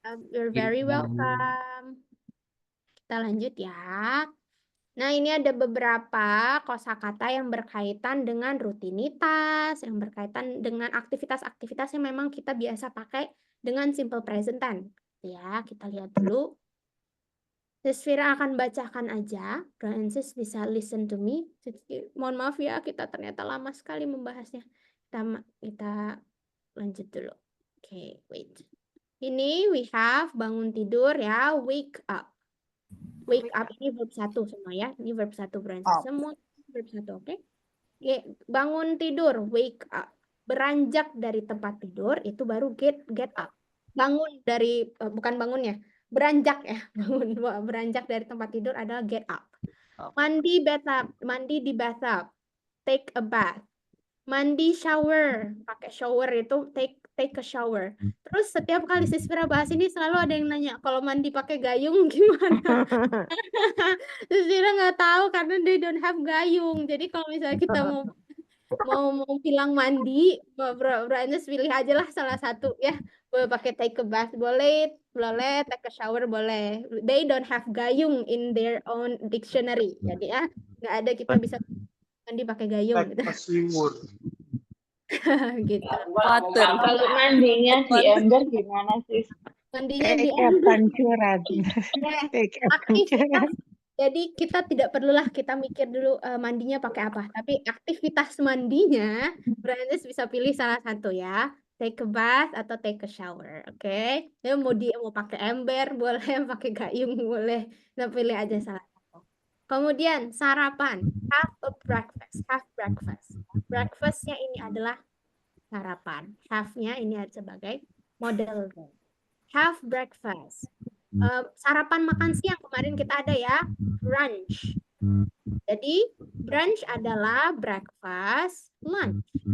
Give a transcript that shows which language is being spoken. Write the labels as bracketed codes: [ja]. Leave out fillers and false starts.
[en] You're very welcome. [id] Kita lanjut ya. Nah, ini ada beberapa kosakata yang berkaitan dengan rutinitas, yang berkaitan dengan aktivitas-aktivitas yang memang kita biasa pakai dengan simple present tense. Ya, kita lihat dulu. Sisvira akan bacakan aja. [en] Francis bisa listen to me. [id] Mohon maaf ya, kita ternyata lama sekali membahasnya. Kita lanjut dulu. Oke, wait. Ini [en] we have [id] bangun tidur ya, wake up. Wake up ini verb 1 semua ya. Ini verb 1 Francis. Semua verb 1, oke? Oke, bangun tidur, wake up. Beranjak dari tempat tidur itu baru get up. Bangun dari bukan bangun ya. Beranjak ya. Beranjak dari tempat tidur adalah get up. Mandi bathtub, mandi di bathtub. [en] Take a bath. [id] Mandi shower, pakai shower itu [en] take a shower. [id] Terus setiap kali Sisvira bahas ini selalu ada yang nanya, kalau mandi pakai gayung gimana? Sisvira nggak tahu karena [en] they don't have [id] gayung. Jadi kalau misalnya kita mau bilang mandi, berarti pilih aja lah salah satu ya. Boleh pakai [en] take a bath, [id] boleh [en] take a shower, [id] boleh. [en] They don't have gayung in their own dictionary. [id] Jadi ya nggak ada kita bisa mandi pakai gayung gitu. Gitu. [en] Water. [id] Kalau mandinya di ember gimana sih? Mandinya di pancuran. Aktivitas. Jadi kita tidak perlulah kita mikir dulu mandinya pakai apa, tapi aktivitas mandinya Brandes bisa pilih salah satu ya. [en] Take a bath [id] atau [en] take a shower, [id] oke? Ya mau pakai ember boleh, pakai gayung boleh. Nah, pilih aja salah satu. Kemudian sarapan, have a breakfast, [en] have breakfast. [id] Breakfastnya ini adalah sarapan. Have-nya ini sebagai model verb. [en] Have breakfast. [id] Sarapan makan siang kemarin kita ada ya, brunch. Jadi brunch adalah breakfast, lunch.